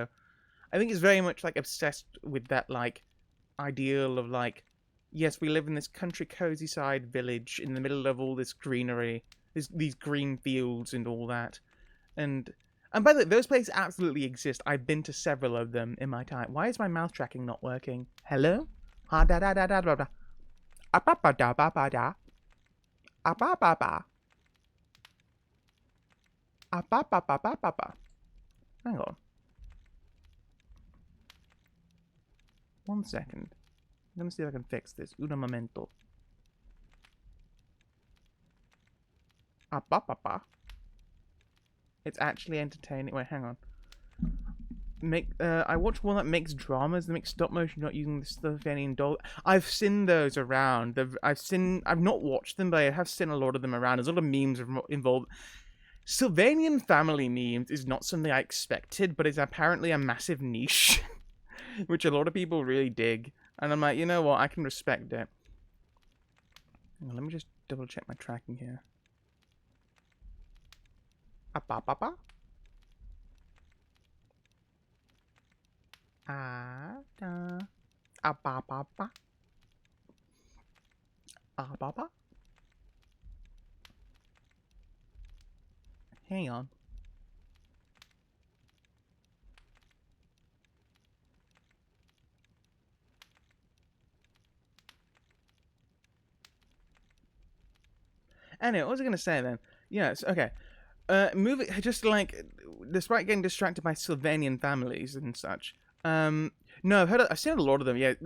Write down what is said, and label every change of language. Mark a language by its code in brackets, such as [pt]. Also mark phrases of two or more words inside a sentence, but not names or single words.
[en] I think it's very much like obsessed with that like ideal of like, yes, we live in this country cozy side village in the middle of all this greenery, these green fields and all that. And by the way, those places absolutely exist. I've been to several of them in my time. Why is my mouth tracking not working? Hello? Ha da da da da da da. Ba da ba ba da. Ba ba ba. Ba ba ba ba ba ba. Hang on. 1 second. Let me see if I can fix this. [es] Un momento. Ba ba ba. [en] It's actually entertaining. Wait, hang on. I watched one that makes dramas. That makes stop motion, not using the Sylvanian doll. I've seen those around. I've not watched them, but I have seen a lot of them around. There's a lot of memes involved. Sylvanian family memes is not something I expected, but it's apparently a massive niche, which a lot of people really dig. And I'm like, you know what? I can respect it. Let me just double check my tracking here. Ba ba ba. Da. Ba ba ba. Ba ba. Hang on. Anyway, what was I going to say then? Yes, okay. Moving, just like, despite getting distracted by Sylvanian families and such, no, I've seen a lot of them, yeah.